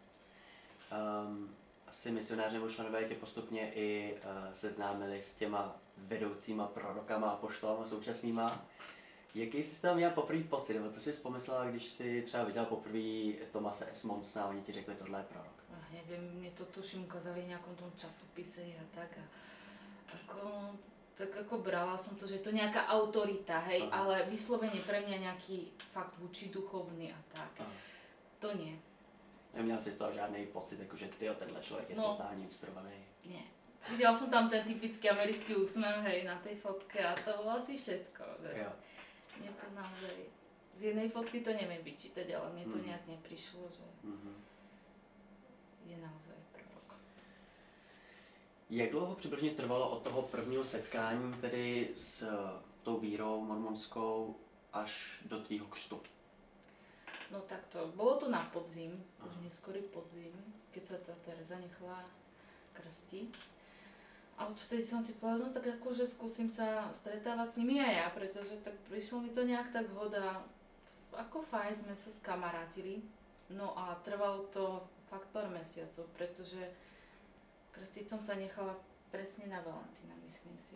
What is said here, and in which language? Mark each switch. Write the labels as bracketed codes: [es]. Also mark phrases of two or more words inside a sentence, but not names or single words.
[cs] Asi misionáři nebo členové tě postupně i seznámili s těma vedoucíma prorokama a apoštolama současnýma. Jaký jsi tam měl poprvé pocit, nebo co jsi pomyslela, když jsi třeba viděl poprvé Thomase S. Monsona a oni ti řekli, tohle je prorok? [sk] Neviem, mne to tuším ukázali v nejakom tom časopise a tak. Tak ako brala som to, že je to nejaká autorita, hej, ale vyslovene pre mňa nejaký fakt vůči duchovný a tak. To nie. [cs] Neměla jsi z toho žádný pocit, jakože tyjo, tenhle člověk je totálně inspirovaný? [sk] Nie. Videla som tam ten typický americký úsmev, hej, na tej fotke a to bolo asi všetko. Že mne to naozaj, z jednej fotky to neviem vyčítať, ale mne to nejak neprišlo, že je naozaj prorok. [cs] Jak dlouho přibližně trvalo od toho prvního setkání tedy s tou vírou mormonskou až do tvýho křtu? [sk] No takto, bolo to na podzim, už neskorý podzim, keď sa tá Tereza nechala krstiť. A odvtedy som si povedala, no tak akože skúsim sa stretávať s nimi aj ja, pretože tak prišlo mi to nejak tak hoda. Ako fajn sme sa skamarátili, no a trvalo to fakt pár mesiacov, pretože krstiť som sa nechala presne na Valentína, myslím si.